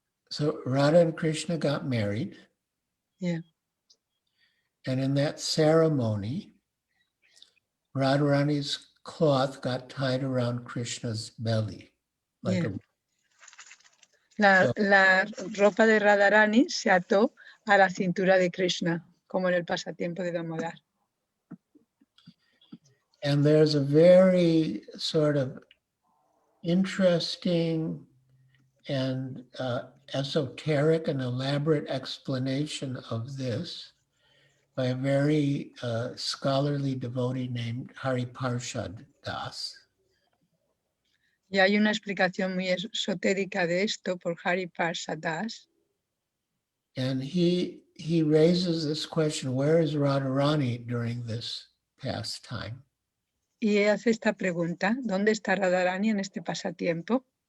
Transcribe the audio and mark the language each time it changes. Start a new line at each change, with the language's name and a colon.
English: So Radha and Krishna got married. Yeah. And in that ceremony, Radharani's cloth got tied around Krishna's belly. Like
Spanish: La ropa de Radharani se ató a la cintura de Krishna, como en el pasatiempo de Damodar.
English: And there's a very sort of interesting and esoteric and elaborate explanation of this by a very scholarly devotee named Hari Parshad Das.
Spanish: Y hay una explicación muy esotérica de esto por Hari Parshad Das.
English: And he raises this question, where is Radharani during this pastime?
Spanish: Y hace esta pregunta, ¿dónde está Radharani en este pasatiempo?